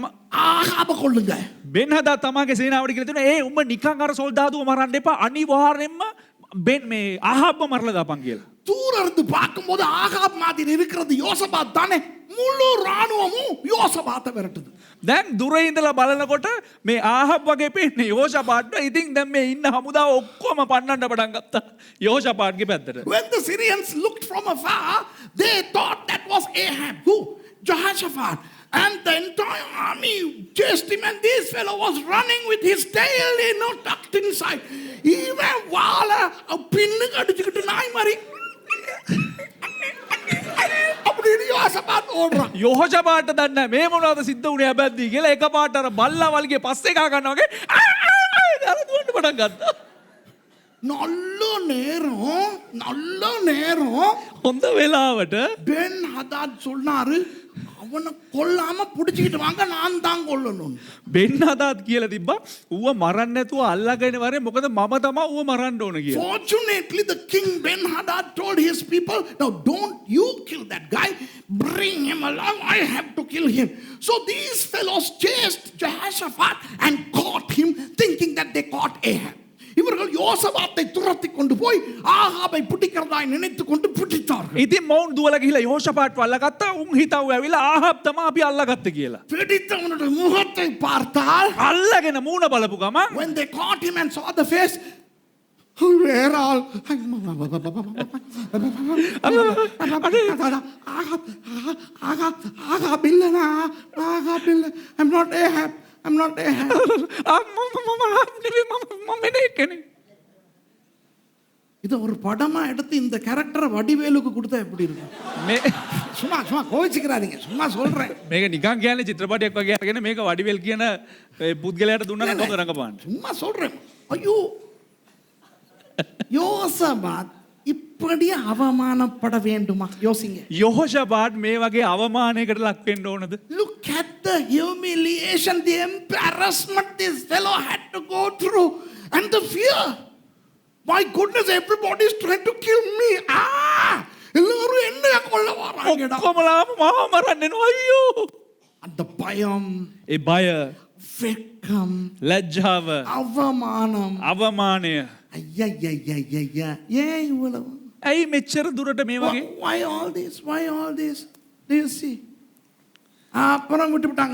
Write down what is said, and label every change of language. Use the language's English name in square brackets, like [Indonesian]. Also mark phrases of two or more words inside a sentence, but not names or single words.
[Tamil] ஆகாப கொல்லுங்க. [Sinhala] බෙන්හදාත් තමාගේ සේනාවට කියලා තියෙනවා ඒ උඹ නිකන් අර සොල්දාදුව මරන්න එපා අනිවාර්යෙන්ම බෙන් මේ ආහබ්ව මරලා දාපන් කියලා. [Tamil] தூரம் இருந்து பார்க்கும்போது ஆகாப் மாதிரி இருக்கிறது யோசபாத் தானே. முழு ராணுவமும் யோசபாத்தை விரட்டுது. [Sinhala] දැන් දුර ඉඳලා බලනකොට මේ ආහබ් වගේ පේන්නේ යෝෂපාට්ට. ඉතින් දැන් මේ ඉන්න හමුදාව ඔක්කොම පන්නන්න පටන් ගත්තා යෝෂපාට්ගේ පැත්තට. [English] When the Syrians looked from afar, they thought that was Ahab. Who? Jehoshaphat. And the entire army chased him, and this fellow was running with his tail, tucked inside. [Tamil] Even வால அ பின்னு கடிச்சிக்கிட்டு நாய் மாரி. අපිට யோசபாத் ஓடுறான். [Sinhala] යෝෂපාට්ට දන්නේ මේ මොනවද සිද්ධ වුනේ හැබැයි කියලා එකපාරට අර බල්ලා වල්ගේ පස්සේ කා ගන්නවා වගේ දාලා දුවන්න පටන් ගත්තා. [Tamil] நல்ல நேரம் [Sinhala] හොඳ වෙලාවට [Tamil] Ben-Hadad சொன்னாரு, அவனை கொல்லாம புடிச்சிட்டு வாங்க, நான் தான் கொல்லணும். [Sinhala] බෙන්හදාත් කියලා තිබ්බා ඌව මරන්න නැතුව අල්ලගෙන වරේ මොකද මම තමයි ඌව මරන්න ඕන කියලා. [English] Fortunately, the king Ben-Hadad told his people, now don't you kill that guy, bring him along, I have to kill him. So these fellows chased Jehoshaphat and caught him, thinking that they caught Ahab. [Tamil] இவர்கள் யோசபாத்தை துரத்தி கொண்டு போய் ஆகாபை பிடிக்கிறதாய் நினைத்து கொண்டு பிடித்தார்கள். [Sinhala] ඉතින් මොවුන් දුවලා ගිහිලා යෝෂපාට්ව අල්ලගත්තා. උන් හිතව ඇවිල්ලා ආහබ් තමයි අපි අල්ලගත්තේ කියලා. [Tamil] பிடித்தவனுடைய முகத்தை பார்த்தால், [Sinhala] අල්ලගෙන මූණ බලපු ගමන් [English] when they caught him and saw the face, where all Ahab [Tamil] இல்லனா, Ahab இல்ல, [English] I'm not Ahab. I'm not Ahab. [Tamil] இது ஒரு படமா எடுத்து இந்த கேரக்டரை வடிவேலுக்கு கொடுத்தா எப்படி இருக்கும்? சும்மா கோவிச்சுக்கிறாதீங்க, சும்மா சொல்றேன். [Sinhala] මේක නිකන් කියන්නේ චිත්‍රපටයක් වගේ අරගෙන මේක වඩිවෙල් කියන පුද්ගලයාට දුන්නා නම් කොහොමද රඟපාන්නේ? [Tamil] சும்மா சொல்றேன். ஐயோ யோசபாத் இப்படி அவமானப்பட வேண்டுமா? யோசிங்க. [Sinhala] යෝෂපාට් මේ වගේ අවමානයකට ලක් වෙන්න ඕනද? [English] Look at the humiliation, the embarrassment this fellow had to go through, and the fear. My goodness, everybody is trying to kill me. [Tamil] எல்லாரும் என்னைய கொல்ல வராங்கடா. [Sinhala] ඔක්කොමලාම මාව මරන්න එනවා අයියෝ. [Tamil] அந்த பயம், [Sinhala] ඒ බය, [Tamil] வெட்கம், [Sinhala] ලැජ්ජාව, [Tamil] அவமானம், [Sinhala] අවමානය. [Tamil] ஐயா ஏன் இவ்வளவு? [Sinhala] ඇයි මෙච්චර දුරට මේ වගේ? [English] Why all this? Do you see? [Tamil] அப்புறம் விட்டு விட்டாங்க.